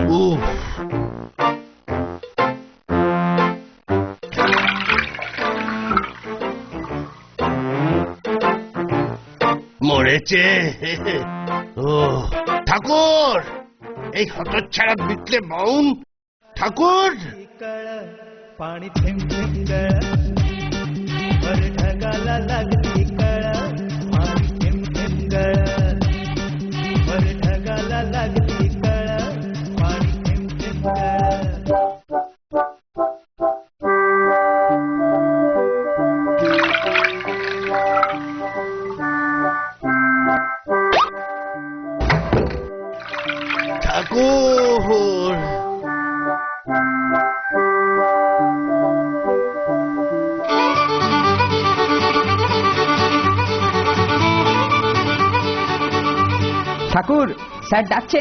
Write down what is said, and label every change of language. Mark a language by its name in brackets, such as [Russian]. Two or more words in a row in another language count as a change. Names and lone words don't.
[Bangla] মরেছে। ও ঠাকুর, এই হতচ্ছাড়া বিটলে বাউন ঠাকুর। [Marathi] पाणी थेंब थेंब गळा वर ढगाला लागली कळा पाणी थेंब थेंब गळा वर ढगाला लागली कळा पाणी थेंब थेंब गळा [Bangla] ঠাকুর ঠাকুর, স্যার ডাকছেন।